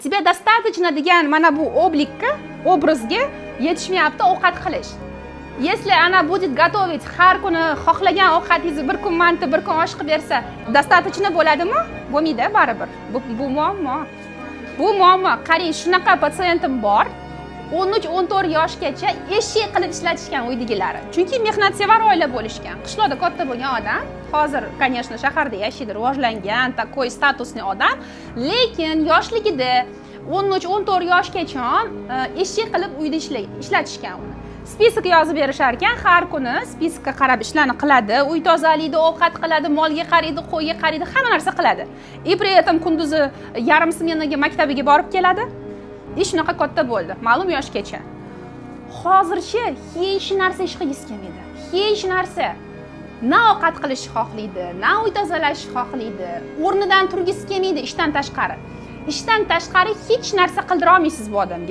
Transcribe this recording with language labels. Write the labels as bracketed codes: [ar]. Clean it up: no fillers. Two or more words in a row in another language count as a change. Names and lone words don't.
[ru] Тебе достаточно [uz] degan mana bu obrazga yetishmayapti ovqat qilish. [ru] Если она будет готовить [uz] har kuni xohlagan ovqatingizni bir kun manti, bir kun osh qilib bersa, достаточно bo'ladimi? Bo'lmaydi baribir. Bu muammo. Bu muammo. Qarang, shunaqa patsiyentim bor. 13-14 yoshgacha eshik qilib ishlatishgan uydagilari. Chunki mehnatsevar oila bo'lishgan. Qishloqda katta bo'lgan odam, hozir, конечно, shaharda yashaydi, rivojlangan, takoy statusli odam, lekin yoshligida 13-14 yoshgacha eshik qilib uyda ishlatishgan uni. Spisk yozib berishar ekan, har kuni spiskka qarab ishlarni qiladi, uy tozalaydi, ovqat qiladi, molga qaraydi, qo'yga qaraydi, hamma narsa qiladi. [ru] И при этом [uz] kunduzi yarim smenaga maktabiga borib keladi. Shunaqa katta bo'ldi, ma'lum yoshgacha. Hozircha hech narsa ish qilgisi kelmaydi. Hech narsa. Na ovqat qilishni xohlaydi, na uy tozalashni xohlaydi. O'rnidan turgisi kelmaydi ishdan tashqari. Ishdan tashqari hech narsa qildira olmaysiz bu odamga.